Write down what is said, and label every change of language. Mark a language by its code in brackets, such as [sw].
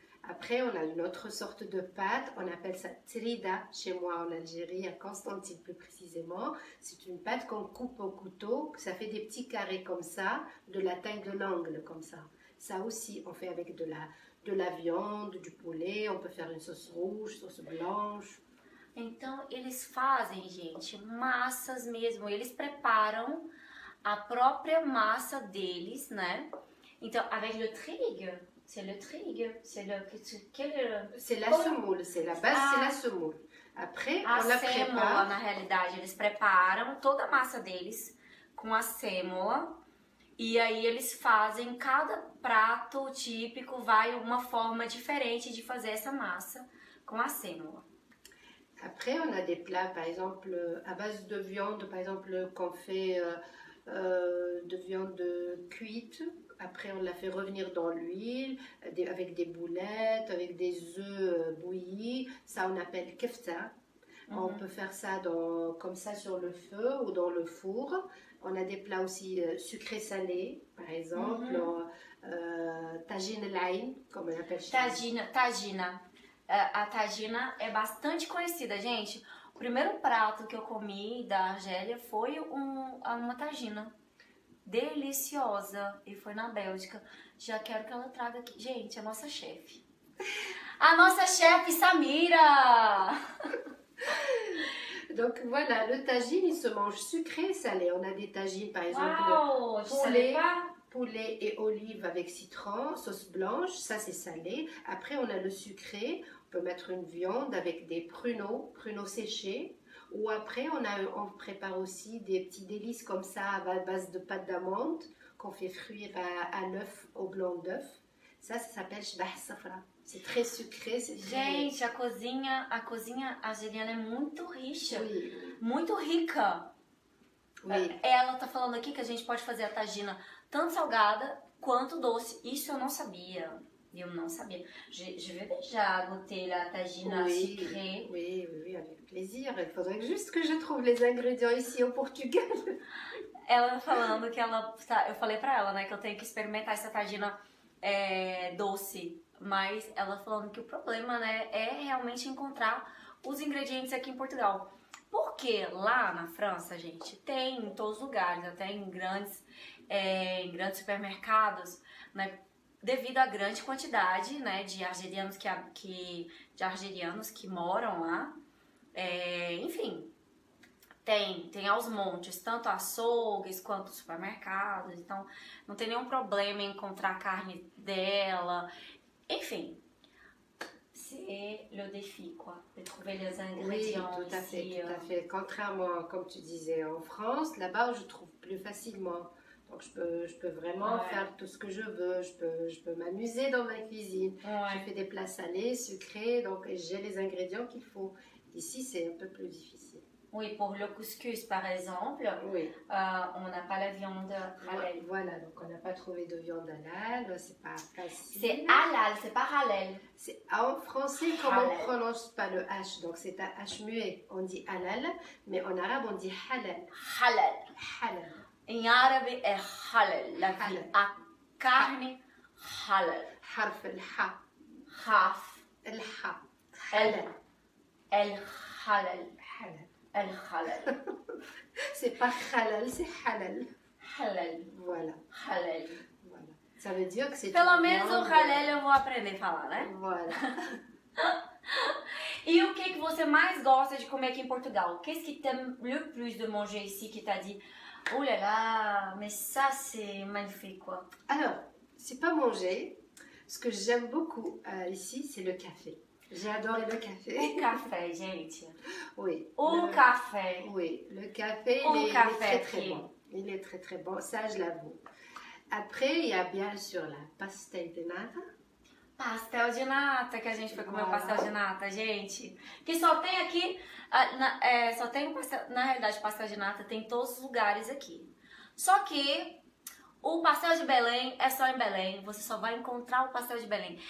[fr] Après, on a une autre sorte de pâte, on appelle ça trida chez moi en Algérie, à Constantine plus précisément. C'est une pâte qu'on coupe au couteau, ça fait des petits carrés comme ça, de la taille de l'angle comme ça. Ça aussi, on fait avec de la viande, du poulet, on peut faire une sauce rouge, sauce blanche. [pt] Então, eles fazem, gente, massas mesmo. Eles preparam a própria massa deles, né? [fr] Então, avec le trigo, c'est le trigo, c'est le... C'est la semoule, c'est la base, c'est la semoule. Après, on la prépare. [pt] Na realidade, eles preparam toda a massa deles com a sêmola. E aí eles fazem, cada prato típico vai uma forma diferente de fazer essa massa com a sêmola. [fr] Après, on a des plats, par exemple, à base de viande, par exemple, qu'on fait de viande cuite. Après, on la fait revenir dans l'huile, avec des boulettes, avec des œufs bouillis. Ça, on appelle kefta. On peut faire ça comme ça sur le feu ou dans le four. On a des plats aussi sucrés-salés, par exemple. Tagine laine, comme on appelle chez nous. [pt] Tagina. A tagina é bastante conhecida, gente. O primeiro prato que eu comi da Argélia foi uma tagina. Deliciosa. E foi na Bélgica. Já quero que ela traga aqui. Gente, a nossa chefe. A nossa chefe Samira! [fr] Donc voilà, le tagine, il se mange sucré et salé. On a des tagines, par exemple, poulet et olive avec citron, sauce blanche, ça c'est salé. Après, on a le sucré, on peut mettre une viande avec des pruneaux séchés. Ou après, on prépare aussi des petits délices comme ça à base de pâte d'amande qu'on fait frire à l'œuf, au blanc d'œuf. Ça s'appelle shbah safra. C'est très sucré. [pt] Gente, a cozinha argeliana é muito rica. [fr] Oui. [pt] Muito rica. [fr] Oui. [pt] Ela tá falando aqui que a gente pode fazer a tagina tanto salgada quanto doce. Isso eu não sabia. [fr] Je vais déjà goûter la tagine sucrée. Oui, avec plaisir. Il faudrait juste que je trouve les ingrédients ici au Portugal. [pt] Ela falando que eu falei pra ela, né, que eu tenho que experimentar essa tagina doce. Mas ela falando que o problema, né, é realmente encontrar os ingredientes aqui em Portugal. Porque lá na França, gente, tem em todos os lugares, até em grandes supermercados, né, devido à grande quantidade, né, de argelianos que moram lá. Enfim, Tem aos montes, tanto açougues quanto supermercados, então não tem nenhum problema em encontrar a carne dela. [fr] Enfim, c'est le défi, quoi, de trouver les ingrédients Oui, tout à fait, ici. tout à fait. Contrairement, comme tu disais, en France, là-bas, je trouve plus facilement. Donc, je peux vraiment Ouais. faire tout ce que je veux. Je peux m'amuser dans ma cuisine. Je Ouais. fais des plats salés, sucrés, donc j'ai les ingrédients qu'il faut. Ici, c'est un peu plus difficile. Oui, pour le couscous, par exemple, Oui. on n'a pas la viande halal. Voilà, donc on n'a pas trouvé de viande halal, c'est pas facile. C'est halal, c'est pas halal. En français, comme on Halal. ne prononce pas le H, donc c'est un H muet, on dit halal, mais en arabe on dit halal. Halal. Halal. [pt] Em árabe é halal. [fr] Halal. [pt] A carne, halal. [ar] حرف الحاء Raf, الحاء el, halal. el halal. Halal. El halal. [fr] C'est pas halal, c'est halal. Halal. Voilà, Halal. voilà. Ça veut dire que c'est [pt] Pelo [fr] une [pt] menos o [fr] viande- [pt] halal eu vou aprender a falar, né? [fr] Voilà. [pt] E o que você mais gosta de comer aqui em Portugal? [fr] Qu'est-ce qui t'aime le plus de manger ici qui t'a dit oh là là, mais ça c'est magnifique quoi. Alors, c'est pas manger. Ce que j'aime beaucoup ici, c'est le café. J'ai adoré le [pt] O [fr] café. [pt] café, gente. [fr] Oui. [pt] O [fr] le- [pt] café. [fr] Oui, le café, Au il est café, très très oui. bon. Il est très très bon, ça je l'avoue. Après, il y a bien sûr la pastel de nata. [pt] Pastel de nata, que a gente foi comer o [fr] Voilà. [pt] pastel de nata, gente. Que só tem aqui, só tem o pastel, na realidade pastel de nata tem em todos os lugares aqui. Só que o pastel de Belém é só em Belém, você só vai encontrar o pastel de Belém.